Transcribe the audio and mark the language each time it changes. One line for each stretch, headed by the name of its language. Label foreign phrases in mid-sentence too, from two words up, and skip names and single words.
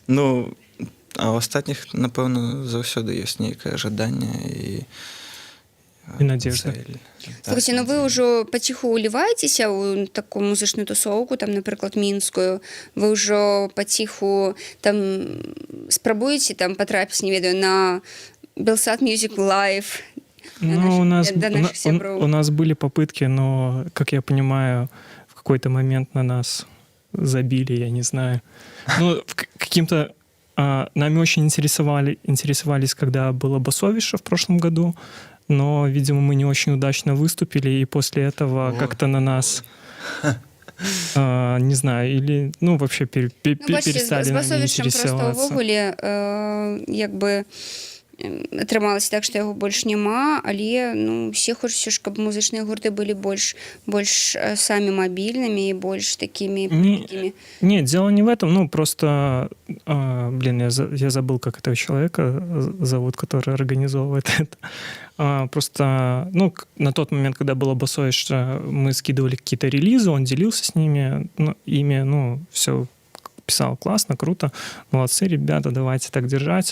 Belarusian: Ну, а ў астатніх, напэўна, заўсёды ёсць нейкае жаданне
Russian: І надежда.
Belarusian: Слухайте, ну вы ўжо паціху уліваецеся ў такую музычную тусоўку, там, напрыклад, мінскую. Вы ўжо паціху там спрабуеце там патрапіць, не ведаю, на Белсат Music Live.
Russian: Ну, у нас были попытки, но, как я понимаю, в какой-то момент на нас забили, я не знаю. Ну, каким-то нами очень интересовались, когда было Басовище в прошлом году, но, видимо, мы не очень удачно выступили, и после этого как-то на нас, не знаю, или, ну, вообще перестали нами интересоваться.
Belarusian: Просто увогуле, як бы, атрымалася так, што яго больш няма, але, ну, все хочуць, каб музычныя гурты былі больш самі мабільнымі і больш такімі...
Russian: Нет, дело не в этом, ну, просто, я забыл, как этого человека зовут, который организовывает это. Просто, ну, на тот момент, когда было Басовище, мы скидывали какие-то релизы, он делился с ними, ну, все писал классно, круто, молодцы, ребята, давайте так держать.